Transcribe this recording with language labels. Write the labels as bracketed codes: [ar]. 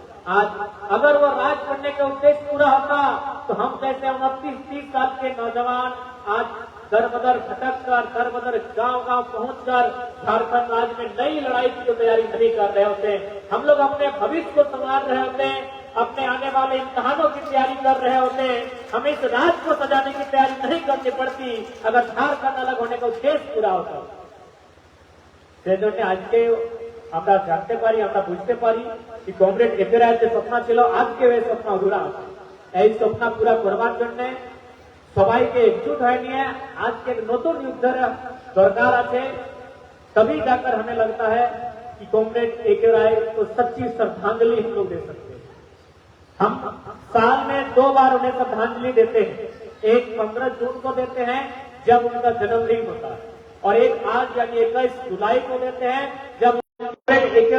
[hi] आज अगर वह राज्य बनने का उद्देश्य पूरा होता तो हम जैसे 29-30 साल के नौजवान आज दर बदर भटक कर, दर बदर गांव-गांव पहुंचकर झारखंड राज्य में नई लड़ाई की जो तैयारी नहीं कर रहे होते, हम लोग अपने भविष्य को संवार रहे होते, अपने आने वाले इम्तिहानों की तैयारी कर रहे होते, हमें इस राज्य को सजाने की तैयारी नहीं करनी पड़ती अगर झारखंड अलग होने का उद्देश्य पूरा होता। आज के [bn] আমরা জানতে পারি, আমরা বুঝতে পারি যে কমরেড এ.কে. রায়ের যে স্বপ্ন ছিল আজকে ওই স্বপ্ন অধুরা আছে। এই স্বপ্ন পুরা করবার জন্য সবাইকে একজুট হয়ে নিয়ে আজকে নতুন যুদ্ধের দরকার আছে। [hi] तभी जाकर हमें लगता है कि कॉमरेड ए.के. राय को सच्ची श्रद्धांजलि हम लोग दे सकते हैं। हम साल में 2 बार उन्हें श्रद्धांजलि देते हैं, एक 15 जून को देते हैं जब उनका जन्मदिन होता है, और एक आज यानी 21 जुलाई को देते हैं जब ए.के.